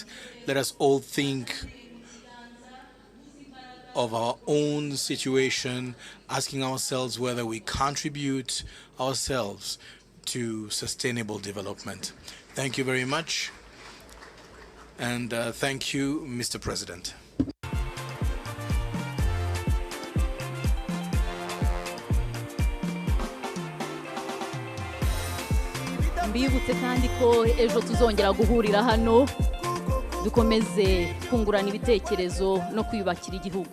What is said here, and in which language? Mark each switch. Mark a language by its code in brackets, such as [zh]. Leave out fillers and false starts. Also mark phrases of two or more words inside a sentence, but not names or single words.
[en] Let us all think of our own situation, asking ourselves whether we contribute ourselves to sustainable development. Thank you very much, and thank you, Mr. President. [rw] Mbibutse kandi ko ejo tuzongera guhurira hano dukomeze kungurana ibitekerezo no kwiyubakira igihugu.